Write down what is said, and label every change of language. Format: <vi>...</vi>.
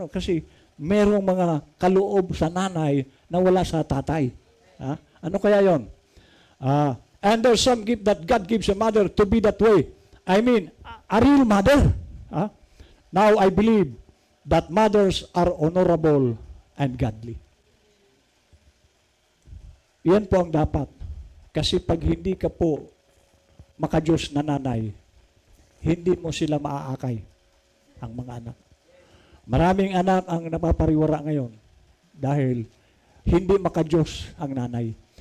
<tl>Kasi merong mga kaloob sa nanay na wala sa tatay. Ano kaya yon?</tl> <en>And there's some gift that God gives a mother to be that way. I mean, a real mother. Now, I believe that mothers are honorable and godly.</en> <tl>Yan po ang dapat. Kasi pag hindi ka po makadiyos na nanay, hindi mo sila maaakay, ang mga anak. Maraming anak ang napapariwara ngayon dahil hindi makadiyos ang nanay.</tl>